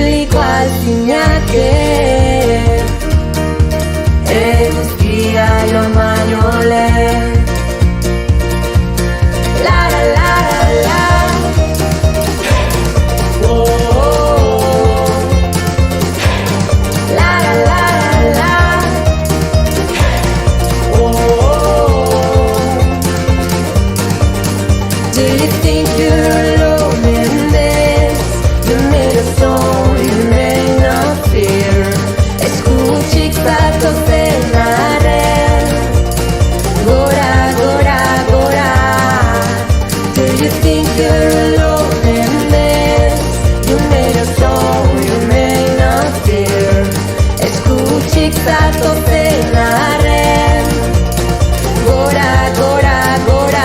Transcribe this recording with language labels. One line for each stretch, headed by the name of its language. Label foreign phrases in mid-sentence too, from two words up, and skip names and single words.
Basque: igual zinake eguzkia joan baino lehen. La la la la oh, oh, oh. La la la la oh, oh, oh.
English: Do you think you're alone in this? You made a song, you may not fear.
Basque: Eskutik zatozenaren gora, gora, gora.
English: Do you think you're alone in this? You made a song, you may not fear.
Basque: Eskutik zatozenaren gora, gora, gora.